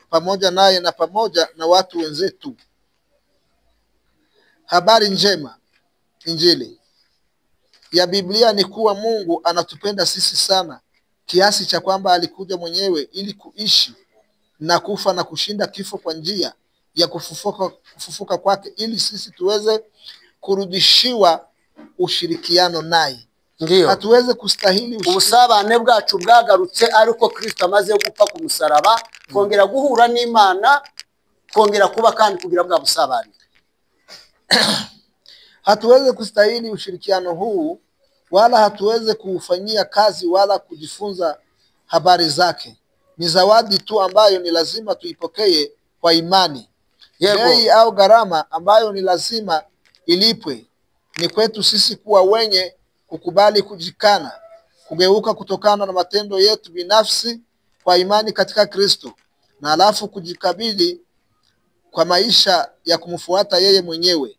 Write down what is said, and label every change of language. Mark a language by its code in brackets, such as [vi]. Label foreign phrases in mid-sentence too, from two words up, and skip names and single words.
[sw] pamoja naye na pamoja na watu wenzetu. Habari njema, Injili ya Biblia ni kuwa Mungu anatupenda sisi sana kiasi cha kwamba alikuja mwenyewe ili kuishi na kufa na kushinda kifo kwa njia ya kufufuka kwake, ili sisi tuweze kurudishiwa ushirikiano naye. Ndiyo. Hatuweze kustahili [rw] ubusabane bwacu bwagarutse ariko Kristo amaze gupfa ku musaraba, kongera guhura n'Imana, kongera kuba kandi kugira bwa busabane. [sw] Hatuweze kustahili ushirikiano huu, wala hatuweze kuufanyia kazi wala kujifunza habari zake. Ni zawadi tu ambayo ni lazima tuipokee kwa imani. Bei au gharama ambayo ni lazima ilipwe ni kwetu sisi kuwa wenye kukubali kujikana, kugeuka kutokana na matendo yetu binafsi kwa imani katika Kristo, na alafu kujikabili kwa maisha ya kumfuata yeye mwenyewe.